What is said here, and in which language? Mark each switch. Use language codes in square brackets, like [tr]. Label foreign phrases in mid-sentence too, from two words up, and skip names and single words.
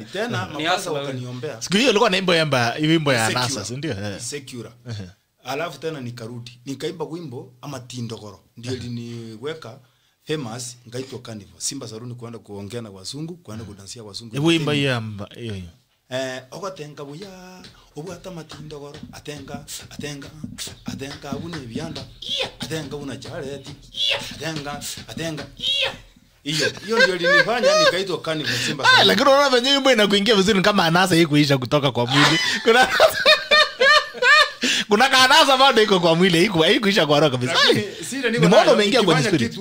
[sw] Tena mapasta wakaniombea. Siku hiyo ilikuwa na wimbo ya anasa, si ndio? Secura. Alafu tena nikarudi. Nikaimba wimbo ama Tindogoro. Ndio liniweka famous, ngaitwa Carnival. Simba Saruni kuenda kuongea na wazungu, kuenda kudansia wazungu. Hebu imba hiyo. [guz] Ogatenga buya, obwata Matindogoro, atenga abune byanda. Atenga una chareti. Atenga. [sw] Hiyo ndio linifanya nikaitwa Carnival Simba Saruni. Lakini unaona venye wimbo inakuingia vizuri kama anasa hii kuisha kutoka kwa mwili. Kuna kanasa bado iko kwa mwili, hii kuisha kwa roho kabisa. Ni mbona umeingia kwa spirit?